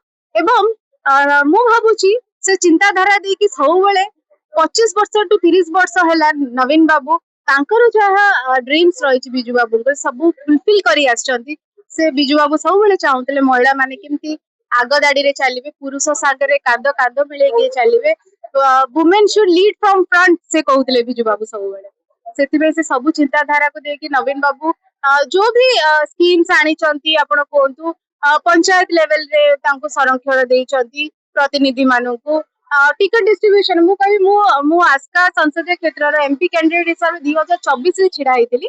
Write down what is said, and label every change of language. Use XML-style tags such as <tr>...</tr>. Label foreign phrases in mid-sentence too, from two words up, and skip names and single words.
<or>ଏବଂ ମୁଁ ଭାବୁଛି ସେ ଚିନ୍ତାଧାରା ଦେଇକି ସବୁବେଳେ 25 ବର୍ଷ ଟୁ 30 ବର୍ଷ ହେଲା ନବୀନ ବାବୁ ତାଙ୍କର ଯାହା ଡ୍ରିମ୍ସ ରହିଛି ବିଜୁ ବାବୁଙ୍କର ସବୁ ଫୁଲଫିଲ କରି ଆସିଛନ୍ତି। ସେ ବିଜୁ ବାବୁ ସବୁବେଳେ ଚାହୁଁଥିଲେ ମହିଳା ମାନେ କେମିତି ଆଗ ଧାଡିରେ ଚାଲିବେ, ପୁରୁଷ ସାଙ୍ଗରେ କାନ୍ଧ କାନ୍ଧ ମିଳେଇକି ଚାଲିବେ,</or> <en>women should lead from front</en> <or>ସେ କହୁଥିଲେ ବିଜୁ ବାବୁ ସବୁବେଳେ। ସେଥିପାଇଁ ସେ ସବୁ ଚିନ୍ତାଧାରାକୁ ଦେଇକି ନବୀନ ବାବୁ ଯୋଉ ବି ସ୍କିମ୍ସ ଆଣିଛନ୍ତି ଆପଣ କୁହନ୍ତୁ, ପଞ୍ଚାୟତ ଲେଭେଲରେ ତାଙ୍କୁ ସଂରକ୍ଷଣ ଦେଇଛନ୍ତି ପ୍ରତିନିଧି ମାନଙ୍କୁ,</or> <en>ticket distribution</en> <or>ମୁଁ କହିବି ମୁଁ ଆସ୍କା ସଂସଦୀୟ କ୍ଷେତ୍ରର</or> <en>MP candidate</en> <or>ହିସାବରେ 2024ରେ ଛିଡା ହେଇଥିଲି।</or>